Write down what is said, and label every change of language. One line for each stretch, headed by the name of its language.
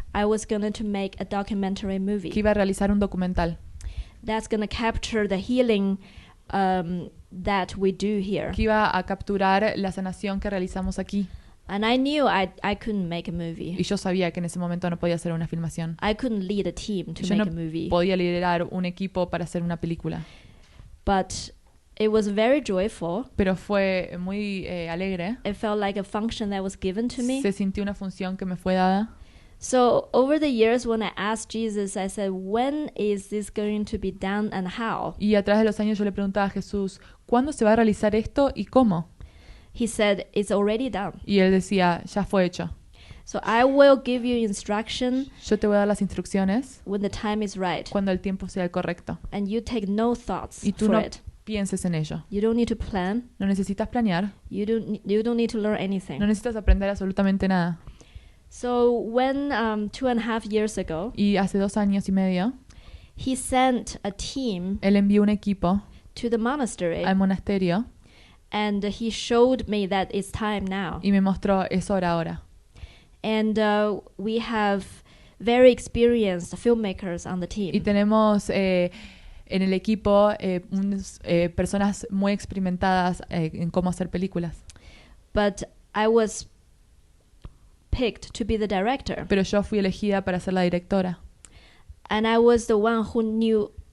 English: I was going to make a documentary
Spanish: que
English: movie
Spanish: iba a realizar un documental
English: that's going to capture the healing that we do here.
Spanish: que iba a capturar la sanación que realizamos aquí.
English: And I knew I couldn't make a
Spanish: Y
English: movie.
Spanish: yo sabía que en ese momento no podía hacer una filmación.
English: I couldn't lead a team to
Spanish: Yo
English: make
Spanish: no
English: a movie.
Spanish: podía liderar un equipo para hacer una película.
English: But it was very joyful.
Spanish: Pero fue muy alegre.
English: It felt like a function that was given to me.
Spanish: Se sintió una función que me fue dada.
English: So over the years, when I asked Jesus, I said, when is this going to be done and how?
Spanish: Y a través de los años yo le preguntaba a Jesús, ¿cuándo se va a realizar esto y cómo?
English: He said, it's already done.
Spanish: Y él decía, ya fue hecho.
English: So I will give you instruction
Spanish: Yo te voy a dar las instrucciones
English: when the time is right.
Spanish: cuando el tiempo sea el correcto.
English: And you take no thoughts
Spanish: Y tú
English: for
Spanish: no
English: it.
Spanish: pienses en ello.
English: You don't need to plan.
Spanish: No necesitas planear.
English: You don't need to learn anything.
Spanish: No necesitas aprender absolutamente nada.
English: So when 2.5 years ago,
Spanish: Y hace 2 años y medio,
English: he sent a team
Spanish: él envió un equipo
English: to the monastery,
Spanish: al monasterio
English: and he showed me that it's time now.
Spanish: y me mostró, es hora ahora.
English: And we have very experienced filmmakers on the
Spanish: Y
English: team.
Spanish: tenemos en el equipo personas muy experimentadas en cómo hacer películas.
English: But I was picked to be the director.
Spanish: Pero yo fui elegida para ser la directora.
English: And I was the one who knew